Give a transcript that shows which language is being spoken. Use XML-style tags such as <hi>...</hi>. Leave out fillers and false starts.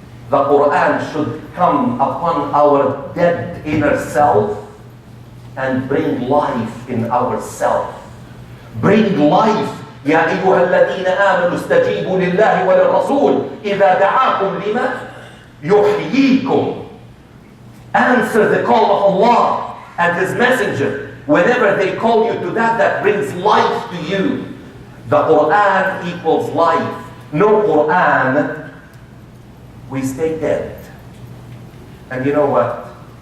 <en>The Quran should come upon our dead inner self and bring life in ourself. Bring life.</en> <ar>يا أيها الذين آمنوا استجيبوا لله وللرسول إذا دعاكم لما يحييكم.</ar> <en>Answer the call of Allah and His Messenger whenever they call you to that brings life to you. The Quran equals life. No Quran, we stay dead. And you know what?</en>